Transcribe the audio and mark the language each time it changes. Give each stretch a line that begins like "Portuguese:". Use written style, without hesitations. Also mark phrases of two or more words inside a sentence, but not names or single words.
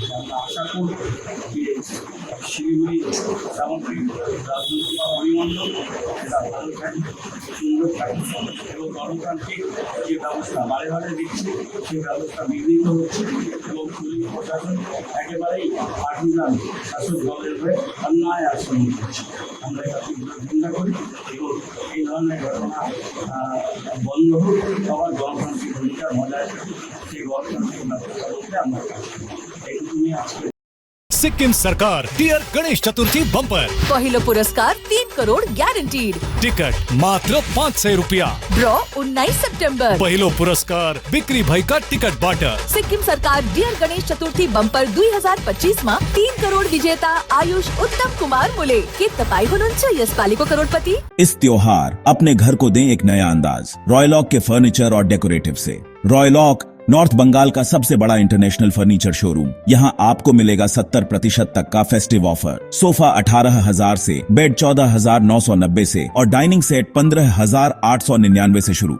Bangla: আমরা আশা করব যে শিলিগুড়ি সামগ্রিক রাজনৈতিক পরিমণ্ডল এটা ভালো থাকে, সুন্দর থাকে এবং গণতান্ত্রিক যে ব্যবস্থা বারে বারে দিচ্ছে সেই ব্যবস্থা বিঘ্নিত হচ্ছে এবং পুলিশ প্রশাসন একেবারেই পার্টিজান শাসক দলের হয়ে অন্যায় আচরণ করছে। আমরা এটা নিন্দা করি এবং এই ধরনের ঘটনা বন্ধ হোক, সবার গণতান্ত্রিক অধিকার বজায় থাকে, সেই গণতান্ত্রিক ব্যবস্থা করতে আমরা এইটুকুনি আজকে।
Nepali: सिक्किम सरकार डियर गणेश चतुर्थी बम्पर पहिलो पुरस्कार 3 करोड़ ग्यारंटीड। टिकट मात्र 500 रुपया। ड्रॉ 19 सेप्टेम्बर। पहिलो पुरस्कार बिक्री भाई का टिकट बाटर। सिक्किम सरकार डियर गणेश चतुर्थी बम्पर 2025 માં 3 करोड़ विजेता आयुष उत्तम कुमार मुले के तपाई हुनुहुन्छ यसपालिको करोड़पति।
Hindi: इस त्योहार अपने घर को दें एक नया अंदाज रॉयलॉक के फर्नीचर और डेकोरेटिव से। रॉयलॉक नॉर्थ बंगाल का सबसे बड़ा
English: international furniture showroom.
Hindi: यहाँ आपको मिलेगा 70% तक का
English: festive offer.
Hindi: सोफा 18,000 से, बेड 14,990 से और
English: dining set
Hindi: 15,899 से शुरू।